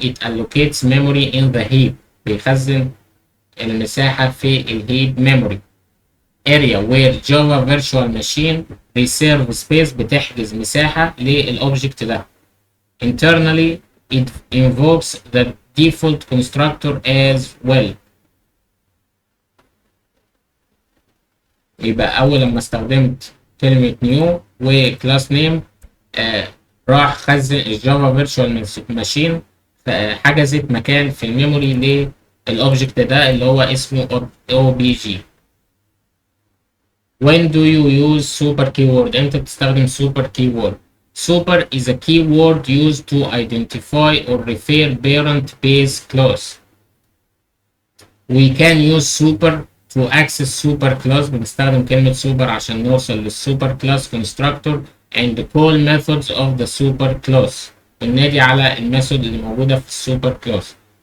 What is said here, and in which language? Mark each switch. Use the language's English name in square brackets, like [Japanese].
[English] It allocates memory in the heap، [Arabic] بيخزن المساحة في الهيب [English] memory area where Java virtual machine reserve space، [Arabic] بتحجز مساحة للأوبجكت ده. [English] Internally it invokes the default constructor as well. [Arabic] يبقى أول لما استخدمت كلمة new وكلاس نيم راح خزن الجافا فيرتشوال ماشين، حجزت مكان في الميموري للأوبجكت ده اللي هو اسمه OBJ. [English] When do you use super keyword؟ [Arabic] امتى بتستخدم super keyword؟ [English] super is a keyword used to identify or refer parent base class. We can use super to access super class، [Arabic] بنستخدم كلمة super عشان نوصل للسوبر كلاس [English] constructor and call methods of the super class، [Arabic] وننادي على الميثود اللي موجودة في السوبر كلاس.